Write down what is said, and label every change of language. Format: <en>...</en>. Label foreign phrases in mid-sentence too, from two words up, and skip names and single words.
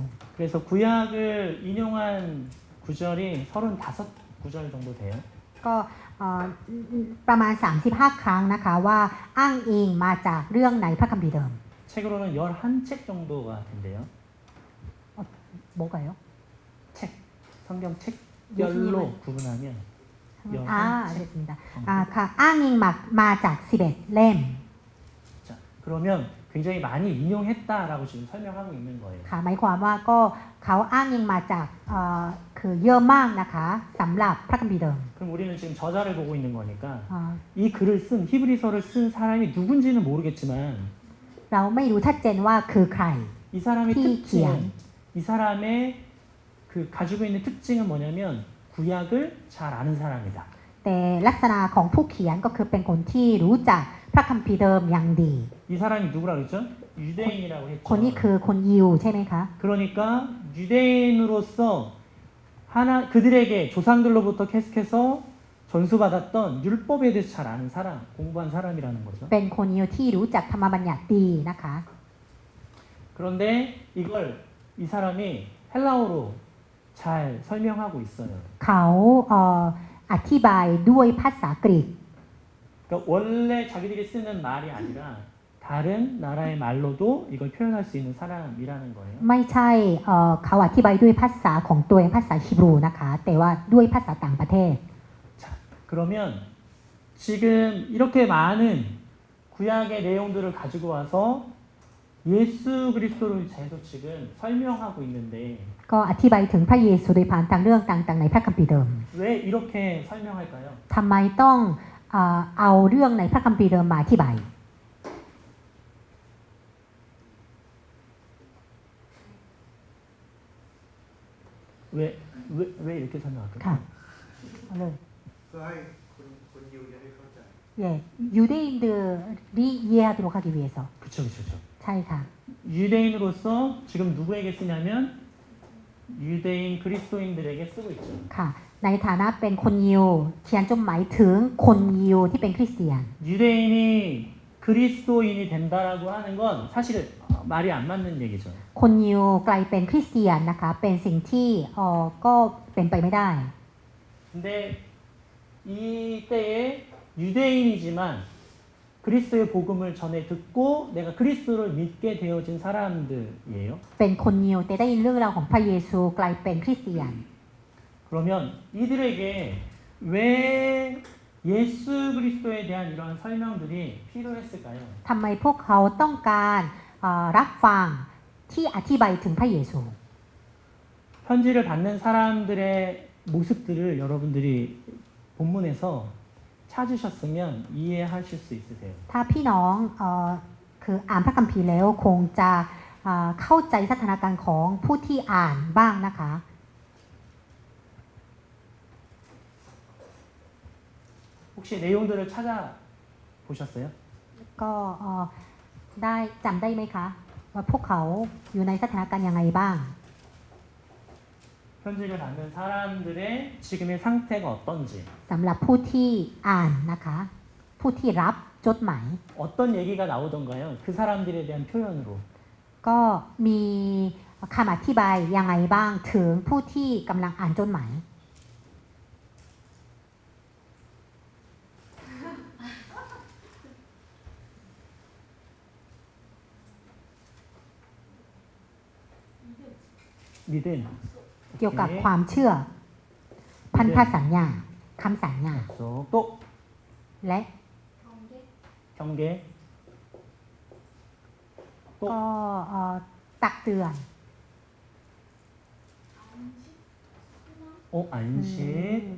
<ko>그래서 구약을 인용한 구절이 35구절 정도 돼요.</ko> <th>ก็ประมาณ 35 ครั้งนะคะว่าอ้างอิงมาจากเรื่องในพระคัมภีร์เดิม</th> <ko>책으로는 11책 정도가 된대요. 뭐가요? 책, 성경 책별로 구분하면 알겠습니다.</ko> <th>ค่ะอ้างอิงมาจาก 11 เล่ม</th> <ko>자, 그러면 굉장히 많이 인용했다라고 지금 설명하고 있는 거예요.</ko> <th>ค่ะหมายความว่าก็เขาอ้างอิงมาจากคือเยอะมากนะคะสำหรับพระคัมภีร์เดิม</th> <ko>그럼 우리는 지금 저자를 보고 있는 거니까 อ่า 이 글을 쓴 히브리서를 쓴 사람이 누군지는 모르겠지만</ko> <th>เราไม่รู้ชัดเจนว่าคือใคร</th> <ko>이 사람의 키, 특징은 이 사람의 그 가지고 있는 특징은 뭐냐면 구약을 잘 아는 사람이다.</ko> <th>แต่ลักษณะของผู้เขียนก็คือเป็นคนที่รู้จักพระคัมภีร์เดิมอย่างดี</th> <ko>이 사람이 누구라고 했죠? 유대인이라고 했죠.</ko> <th>คนนี้คือคนยิวใช่ไหมคะ</th> <ko>그러니까 유대인으로서 그들에게 조상들로부터 계속해서 전수받았던 율법에 대해서 잘 아는 사람, 공부한 사람이라는 거죠.</ko> <th>เป็นคนยิวที่รู้จักธรรมบัญญัติดีนะคะ</th> <ko>그런데 이걸 이 사람이 헬라어로 잘 설명하고 있어요.</ko> <th>เขาอธิบายด้วยภาษากรีก</th> <ko>그러니까 원래 자기들이 쓰는 말이 아니라 다른 나라의 말로도 이걸 표현할 수 있는 사람이라는 거예요.</ko> <th>ไม่ใช่เขาอธิบายด้วยภาษาของตัวเองภาษาฮีบรูนะคะแต่ว่าด้วยภาษาต่างประเทศ</th> <ko>자, 그러면 지금 이렇게 많은 구약의 내용들을 가지고 와서 예수 그리스도를 계속 지금 설명하고 있는데</ko> <th>ก็อธิบายถึงพระเยซูโดยผ่านทางเรื่องต่างๆในพระคัมภีร์เดิม</th> <ko>왜 이렇게 설명할까요?</ko> <th>ทำไมต้องเอาเรื่องในพระคัมภีร์เดิมมาอธิบาย</th> <ko>왜 이렇게 설명할까요?</ko> <th>ค่ะเอาเลย เพื่อให้คนยิวจะได้เข้าใจ</th> <ko>예, 유대인들이 이해하도록 하기 위해서. 그쵸, 그쵸, 그쵸.</ko> <th>ใช่ค่ะ</th> <ko>유대인으로서 지금 누구에게 쓰냐면 유대인 그리스도인들에게 쓰고 있죠.</ko> <th>ค่ะ ในฐานะเป็นคนยิวเขียนจดหมายถึงคนยิวที่เป็นคริสเตียน</th> <ko>유대인이 그리스도인이 된다라고 하는 건 사실 말이 안 맞는 얘기죠.</ko> <th>คนยิวกลายเป็นคริสเตียนนะคะ เป็นสิ่งที่ก็เป็นไปไม่ได้</th> <ko>근데 이때에 유대인이지만 그리스도의 복음을 전해 듣고 내가 그리스도를 믿게 되어진 사람들이에요.</ko> <th>เป็นคนยิวแต่ได้ยินเรื่องราวของพระเยซูกลายเป็นคริสเตียน</th> <ko>그러면 이들에게 왜 예수 그리스도에 대한 이러한 설명들이 필요했을까요?</ko> <th>ทำไมพวกเขาต้องการรับฟังที่อธิบายถึงพระเยซู</th> <ko>편지를 받는 사람들의 모습들을 여러분들이 본문에서 찾으셨으면 이해하실 수 있으세요.</ko> <th>ถ้าพี่น้องคคืออ่านพระคัมภีร์แล้วคงจะเข้าใจสถานการณ์ของผู้ที่อ่านบ้างนะคะ</th> <ko>혹시 내용들을 찾아보셨어요?</ko> <th>ก็ได้จำได้ไหมคะว่าพวกเขาอยู่ในสถานการณ์ยังไงบ้าง</th> <ko>편지를 받는 사람들의 지금의 상태가 어떤지</ko> <th>สำหรับผู้ที่อ่านนะคะ ผู้ที่รับจดหมาย</th> <ko>어떤 얘기가 나오던가요? 그 사람들에 대한 표현으로</ko> <th>ก็มีคำอธิบายยังไงบ้างถึงผู้ที่กำลังอ่านจดหมาย</th> <ko>믿음</ko> <th>เกี่ยวกับความเชื่อ พันธสัญญาคำสัญญา</th> <ko>약속 또</ko> <th>และ</th> <ko>경계, 경계</ko> <th>ก็ตักเตือน</th> <ko>안식, 수남, 안식</ko>